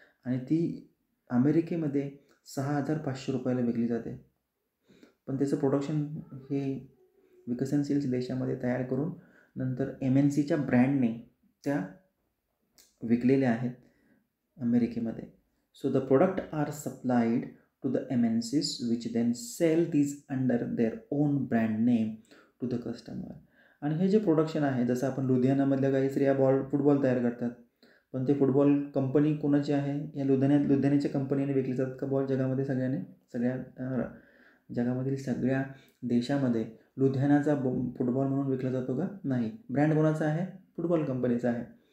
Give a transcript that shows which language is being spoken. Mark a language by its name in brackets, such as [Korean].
[Marathi] आणि ती अमेरिकेमध्ये 6,500 रुपयाला विकली जाते. पण त्याचं प्रोडक्शन हे विकसनशील देशामध्ये तयार करून नंतर MNCच्या ब्रँडने त्या विकलेल्या आहेत अमेरिकेमध्ये. [English] So the product are supplied to the MNCs which then sell these under their own brand name to the customer. [Marathi] आणि हे जे प्रोडक्शन आहे, जसं आपण लुधियानामधल्या काही स्त्रिया फुटबॉल तयार करतात, पण ते फुटबॉल कंपनी कोणाची आहे? या लुधियानाच्या कंपनीने विकली जातात का बॉल जगामध्ये? सगळ्या जगामधील सगळ्या देशामध्ये लुधियानाचा फुटबॉल म्हणून विकला जातो का? नाही. ब्रँड कोणाचा आहे? फुटबॉल कंपनीचा आहे.